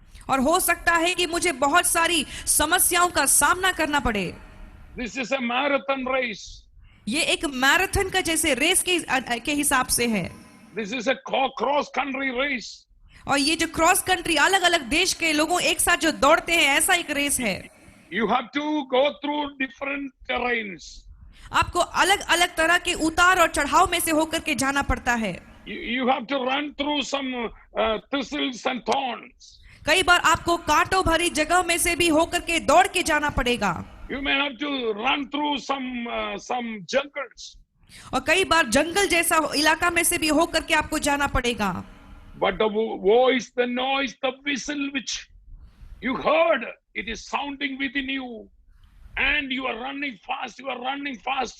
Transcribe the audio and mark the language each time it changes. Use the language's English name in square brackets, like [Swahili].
[Hindi] और हो सकता है कि मुझे बहुत सारी समस्याओं का सामना करना पड़े. [English] This is a marathon race. [Hindi] ये एक मैराथन का जैसे रेस के हिसाब से है. [English] This is a cross country race. [Hindi] और ये जो क्रॉस कंट्री अलग अलग देश के लोगों एक साथ जो दौड़ते हैं, ऐसा एक रेस है. [English] You have to go through different terrains. [Hindi] आपको अलग अलग तरह के उतार और चढ़ाव में से होकर के जाना पड़ता है. [English] You have to run through some thistles and thorns. [Hindi] कई बार आपको कांटों भरी जगह में से भी होकर के दौड़ के जाना पड़ेगा. [English] You may have to run through some jungles. [Hindi] और कई बार जंगल जैसा इलाका में से भी होकर के आपको जाना पड़ेगा. [English] But the voice, the noise, the whistle which you heard, it is sounding within you. And you are running fast without being disturbed by any other problems.